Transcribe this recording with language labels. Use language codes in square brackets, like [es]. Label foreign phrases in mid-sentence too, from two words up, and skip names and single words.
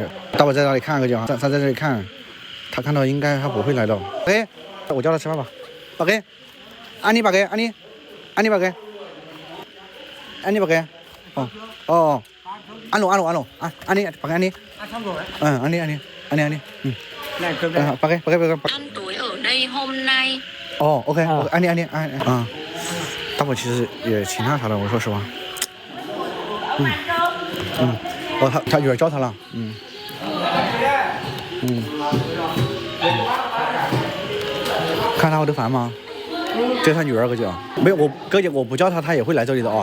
[zh] 大伯在那里看个讲，他在这里看，他看到应该他不会来的。哎，我叫他吃饭吧。八哥，安妮八哥，安妮八哥，安妮八哥。哦，安龙，安妮八哥安妮。安妮。 [vi] Này cơm đây. [zh] 八哥。 [vi] Ăn tối ở đây hôm nay. Ok, anh đi. [zh] 大宝其实也挺那啥的，我说实话。哦，他女儿教他了，看他会得烦吗？这是他女儿哥姐，没有我哥姐，我不叫他，他也会来这里的啊。